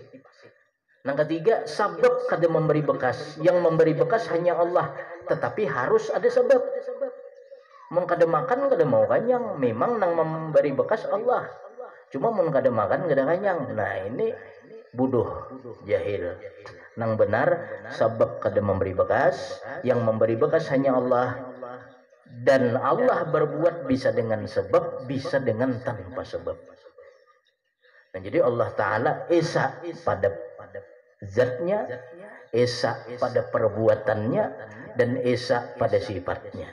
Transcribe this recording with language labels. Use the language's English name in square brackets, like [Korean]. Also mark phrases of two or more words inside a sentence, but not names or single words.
[Banjar] Nang ketiga, sabab kada memberi bekas, yang memberi bekas hanya Allah, tetapi harus ada sabab. Mun kada makan kada mau kanyang, memang nang memberi bekas Allah. Cuma mun kada makan kada kanyang. [Indonesian] Nah, ini bodoh, jahil. [Banjar] Nang benar, sabab kada memberi bekas, yang memberi bekas hanya Allah. [Indonesian] Dan Allah berbuat bisa dengan sebab, bisa dengan tanpa sebab. Nah, jadi Allah Ta'ala esa pada zatnya, esa pada perbuatannya, dan esa pada sifatnya.